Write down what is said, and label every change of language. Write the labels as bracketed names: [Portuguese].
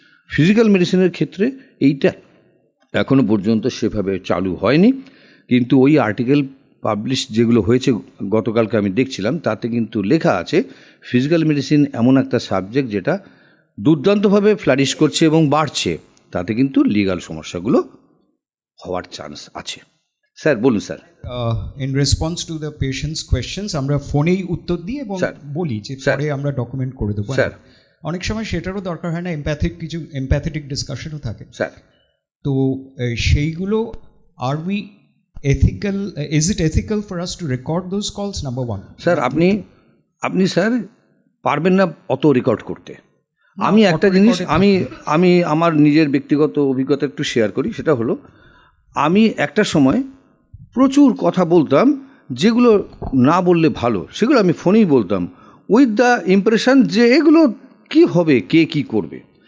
[Bangla] Physical মেডিসিনের ক্ষেত্রে এইটা এখনও পর্যন্ত সেভাবে চালু হয়নি, কিন্তু ওই আর্টিকেল পাবলিশ যেগুলো হয়েছে গতকালকে আমি দেখছিলাম, তাতে কিন্তু লেখা আছে ফিজিক্যাল মেডিসিন এমন একটা সাবজেক্ট যেটা দুর্দান্তভাবে ফ্লারিশ করছে এবং বাড়ছে, তাতে কিন্তু লিগ্যাল সমস্যাগুলো হওয়ার চান্স আছে। স্যার বলুন sir. [English] in response to the patients questions [Bangla] আমরা ফোনেই উত্তর দিই এবং বলি যে পরে আমরা ডকুমেন্ট করে দেবো। স্যার অনেক সময় সেটারও দরকার হয় না, এমপ্যাথেটিক ডিসকাশনও থাকে। স্যার তো সেইগুলো [English] আর we ethical, is it ethical for us to record those calls, number one? [Bangla] Sir আপনি স্যার পারবেন না অত রেকর্ড করতে। আমি একটা জিনিস আমি আমার নিজের ব্যক্তিগত অভিজ্ঞতা একটু শেয়ার করি, সেটা হলো আমি একটা সময় প্রচুর কথা বলতাম যেগুলো না বললে ভালো, সেগুলো আমি ফোনেই বলতাম [English] with the impression [Bangla] যে এগুলো কি হবে, কে কি করবে।